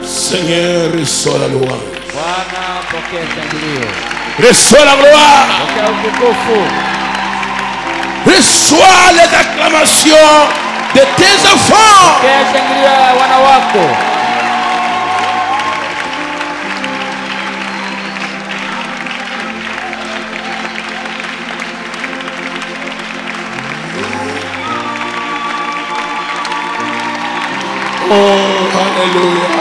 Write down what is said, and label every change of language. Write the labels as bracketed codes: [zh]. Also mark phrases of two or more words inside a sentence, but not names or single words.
[fr] Seigneur, reçois la louange. [sw] Bwana, pokea shangilio. [fr] Reçois la gloire. [sw] Pokea utukufu. [fr] Reçois les acclamations de tes enfants. [sw] Pokea shangilio ya wana wako. [fr] Oh, alléluia.